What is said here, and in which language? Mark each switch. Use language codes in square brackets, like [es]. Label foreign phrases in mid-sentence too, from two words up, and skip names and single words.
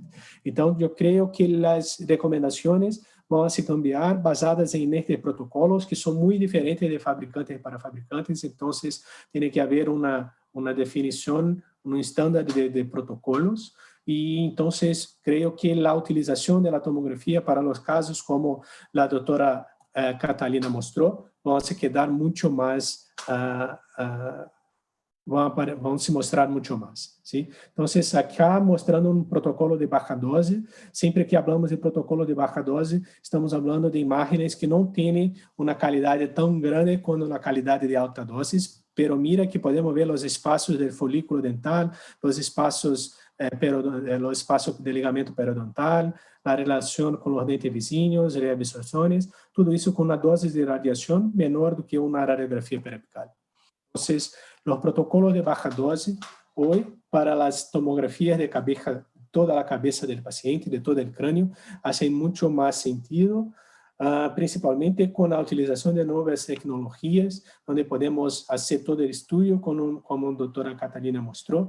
[es] Entonces, yo creo que las recomendaciones van a cambiar basadas en estos protocolos que son muy diferentes de fabricantes para fabricantes. Entonces, tiene que haber una definición, un estándar de protocolos. Y entonces, creo que la utilización de la tomografía para los casos como la doctora Catalina mostró, [pt] vão se quedar muito mais, vão se mostrar muito mais. ¿Sí? Então, acá mostrando um protocolo de baixa dose, sempre que falamos de protocolo de baixa dose, estamos falando de imagens que não têm uma qualidade tão grande quanto a qualidade de alta dose, [es] pero mira que podemos ver [pt] os espaços do folículo dental, os espaços de ligamento periodontal, [es] la relación con los [pt] dentes vizinhos, reabsorciones, [es] todo eso con una dosis de radiación menor [pt] do que [es] una radiografía periapical. Entonces, los protocolos de baja dosis hoy para las tomografías de cabeza, toda la cabeza del paciente, de todo el cráneo, hacen mucho más sentido, principalmente con la utilización de nuevas tecnologías, donde podemos hacer todo el estudio, como doctora Catalina mostró.